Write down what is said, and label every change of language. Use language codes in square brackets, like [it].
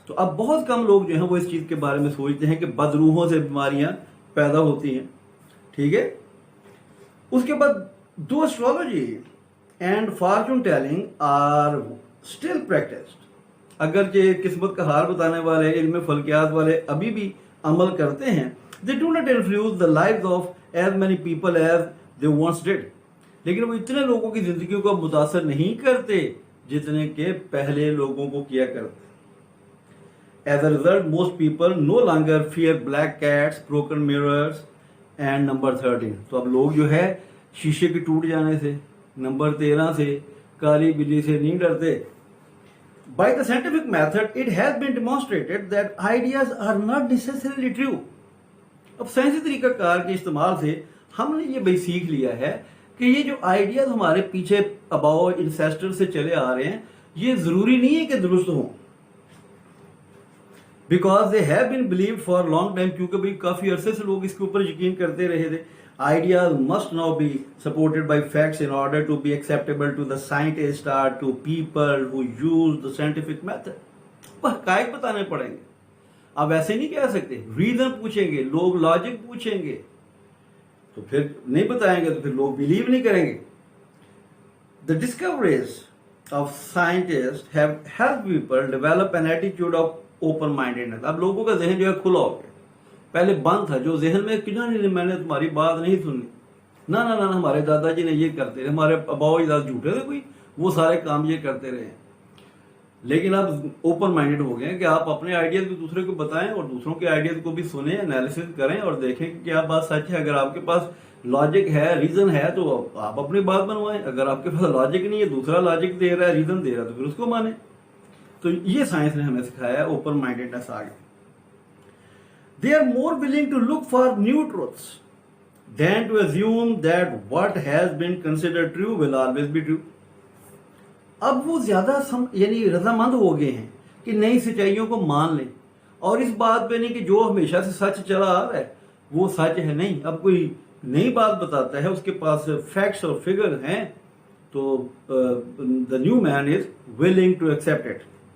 [ur] تو اب بہت کم لوگ جو ہیں وہ اس چیز کے بارے میں سوچتے ہیں کہ بد روحوں سے بیماریاں پیدا ہوتی ہیں. ٹھیک ہے. اس کے بعد دو [en] Astrology and fortune telling are still practised. [ur] اگرچہ قسمت کا حال بتانے والے, علم فلکیات والے ابھی بھی عمل کرتے ہیں. [en] they do not influence the lives of as many people as they once did. [ur] لیکن وہ اتنے لوگوں کی زندگیوں کو متاثر نہیں کرتے جتنے کہ پہلے لوگوں کو کیا کرتے. [en] As a result, most people no longer fear black cats, broken mirrors and number 13. [ur] تو اب لوگ جو ہے شیشے کے ٹوٹ جانے سے, نمبر 13 سے, کالی بلی سے نہیں ڈرتے. [en] By the scientific method, it has been demonstrated that ideas are not necessarily true. [ur] اب سائنسی طریقہ کار کے استعمال سے ہم نے یہ بھائی سیکھ لیا ہے کہ یہ جو آئیڈیاز ہمارے پیچھے اباؤ انسیسٹر سے چلے آ رہے ہیں یہ ضروری نہیں ہے کہ درست ہوں. [en] because they have been believed for long time, [ur] کیونکہ بھائی کافی عرصے سے لوگ اس کے اوپر یقین کرتے رہے تھے. [en] Ideas must now be supported by facts in order to be acceptable to the scientists or to people who use the scientific method. [ur] حقائق بتانے پڑیں گے. آپ ایسے نہیں کہہ سکتے. ریزن پوچھیں گے لوگ, لاجک پوچھیں گے, تو پھر نہیں بتائیں گے تو پھر لوگ بلیو نہیں کریں گے. [en] The discoveries of scientists have helped people develop an attitude of open mindedness. [ur] اب لوگوں کا ذہن جو ہے کھلا ہو گیا. پہلے بند تھا جو ذہن میں کہ نہیں میں نے تمہاری بات نہیں سنی, نہ ہمارے دادا جی نے یہ کرتے رہے, ہمارے اباؤ اجداد جھوٹے تھے کوئی, وہ سارے کام یہ کرتے رہے. لیکن اب اوپن مائنڈیڈ ہو گئے ہیں کہ آپ اپنے آئیڈیاز بھی دوسرے کو بتائیں اور دوسروں کے آئیڈیاز کو بھی سنیں, انالیسس کریں اور دیکھیں کہ کیا بات سچ ہے. اگر آپ کے پاس لاجک ہے, ریزن ہے, تو آپ اپنی بات بنوائیں. اگر آپ کے پاس لاجک نہیں ہے, دوسرا لاجک دے رہا ہے, ریزن دے رہا ہے, تو پھر اس کو مانیں. تو یہ سائنس نے ہمیں سکھایا ہے, اوپن مائنڈیڈنس آ گئی. [en] They are more willing to look for new truths than to assume that what has been considered true will always be true. [ur] اب وہ زیادہ یعنی رضامند ہو گئے ہیں کہ نئی سچائیوں کو مان لیں اور اس بات پہ نہیں کہ جو ہمیشہ سے سچ چلا آ رہا ہے وہ سچ ہے. نہیں, اب کوئی نئی بات بتاتا ہے, اس کے پاس فیکٹس اور فگر ہیں, تو [en] the new man is willing to accept it.